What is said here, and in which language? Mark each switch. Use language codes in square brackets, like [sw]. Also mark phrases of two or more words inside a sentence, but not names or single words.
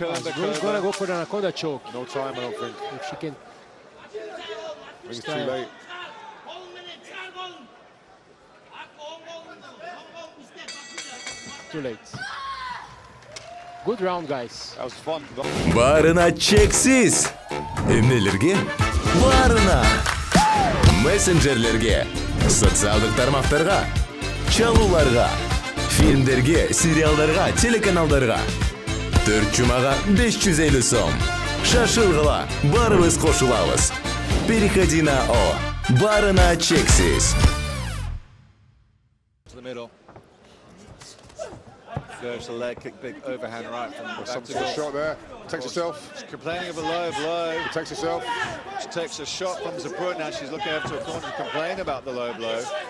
[en] Brun's gonna Kurbakova. go for the anaconda choke. No time, I don't think. If she can. I think it's too late. Too late. Good round, guys. That was fun. [ky] Барына чексиз. Эмнелерге? Барына. Мессенджерлерге, социалдык тармактарга, чалууларга, фильмдерге, сериалдарга, телеканалдарга. 4 жумага 550 сом. Шашылгыла, барыбыз кошулабыз. [ru] Переходи на О. [ky] Барына чексиз. [en] To the middle. Goes to leg kick, big overhand right from Some shot there. Takes herself. She's complaining of a low blow. Protects herself. She takes a shot from Zabrun. Now she's looking over to a corner to complain about the low blow.